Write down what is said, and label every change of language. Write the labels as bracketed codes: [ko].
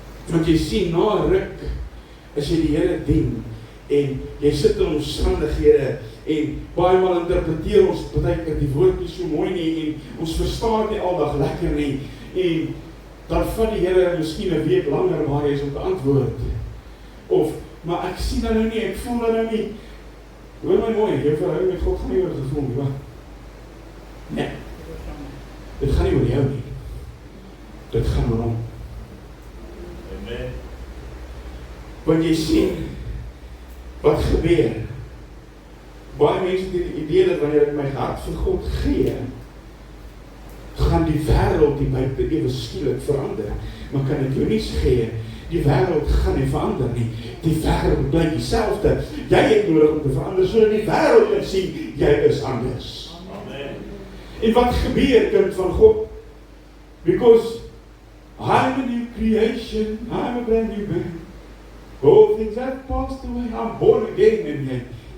[af] Want jy sien, na 'n ruk, as jy die Here dien, en jy sit in omstandighede, en baie maal interpreteer ons partykeer die woord nie so mooi nie, en ons verstaan nie aldag lekker nie, en dan vat die Here miskien 'n week langer waar hy is om te antwoord. Of, maar ek sien dat nou nie, ek voel dat nou nie. Hoor my mooi, jou verhouding met God gaan nie oor gevoel nie, wat? Nee. Dit gaan nie oor jou nie. Dit gaan oor hom. Amen. Want jy sien, wat gebeur? Baie mense het die idee dat wanneer ek my hart vir God gee, gaan die wêreld die buite ewe skielik verander. Maar kan ek jou nie gee, die wêreld gaan nie verander nie. Die wêreld bly dieselfde. Jy het nodig om te verander, sodat die wêreld kan sien, jy is anders. Amen. En wat gebeur, kind van God? [en] Because I'm a new creation, I'm a brand new man. All things have passed away, I'm born again in him.